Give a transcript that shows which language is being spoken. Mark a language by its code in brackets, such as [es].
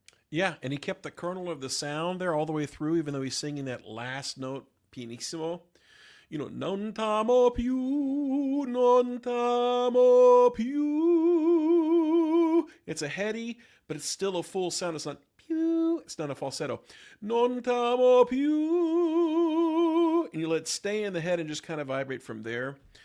[en] Yeah, and he kept the kernel of the sound there all the way through, even though he's singing that last note pianissimo. You know, [it] non t'amo più, non t'amo più. [en] It's a heady, but it's still a full sound. It's not più. It's not a falsetto. [it] Non t'amo più. [en] And you let it stay in the head and just kind of vibrate from there.